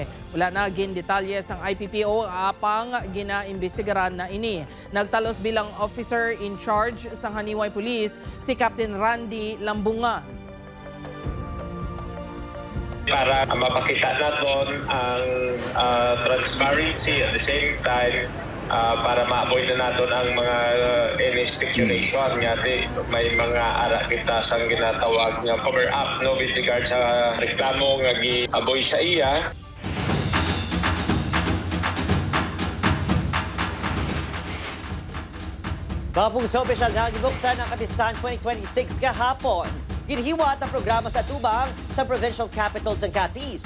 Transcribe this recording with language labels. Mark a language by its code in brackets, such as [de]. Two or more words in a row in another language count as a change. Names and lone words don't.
[hil] Wala na gindetalye sang IPPO apang ginaimbestigaran na ini. Nagtalos bilang officer in charge sang Haniway Police si Captain Randy Lambungan. [tl] Para mapakita natin ang transparency [en] at the same time [tl] para ma-avoid na natin ang mga any speculation [hil] nga may mga ara kita sang ginatawag nga [en] cover up [tl] no [en] with regard [hil] sa reklamo nga gi-aboy sa iya. Mga pungso, opisyal na gibuksan ang Kapistahan 2026 kahapon. Ginhiwat ang programa sa tubang sa [en] provincial capitals [hil] ng Capiz.